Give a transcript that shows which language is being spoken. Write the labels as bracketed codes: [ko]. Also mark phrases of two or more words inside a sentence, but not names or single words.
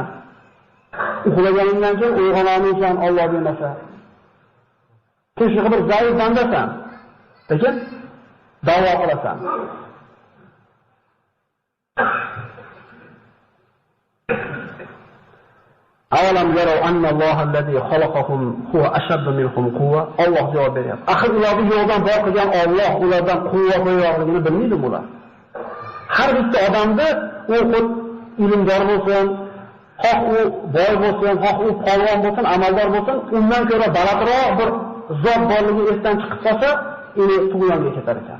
[uz] Uxlaganingdan keyin uyg'onolmaysan Alloh bermasa. Shu bir zaif bandasan. Lekin da'vo qilasan. [ar] أولم يروا أن الله الذي خلقهم هو أشد منهم قوة. [uz] Alloh javob beryapti. Axir ularni yo'ldan boq qilgan Alloh ulardan quvvat yo'qligini bilmaydi bular. Har bitta odamda u ilmdor bo'lsin, xoh u boy bo'lsin, xoh u polvon bo'lsin, amaldor bo'lsin, undan ko'ra balandroq bir zot borligi esdan chiqib qolsa, uni tug'yonga ketar ekan.